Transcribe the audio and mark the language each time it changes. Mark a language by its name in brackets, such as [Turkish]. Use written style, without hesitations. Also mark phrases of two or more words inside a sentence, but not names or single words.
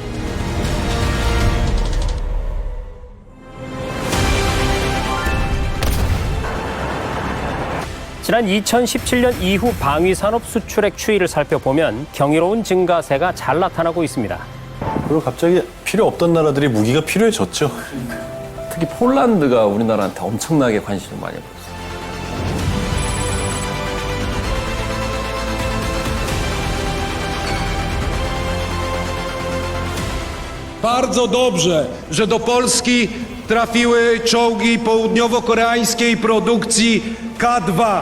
[Korean] 지난 2017년 이후 방위산업 수출액 추이를 살펴보면 경이로운 증가세가 잘 나타나고 있습니다. 그리고 갑자기 필요 없던 나라들이 무기가 필요해졌죠. 특히 폴란드가 우리나라한테 엄청나게 관심을 많이 보였어요. [Polish] Bardzo dobrze, że do Polski trafiły czołgi południowo-koreańskiej produkcji K2.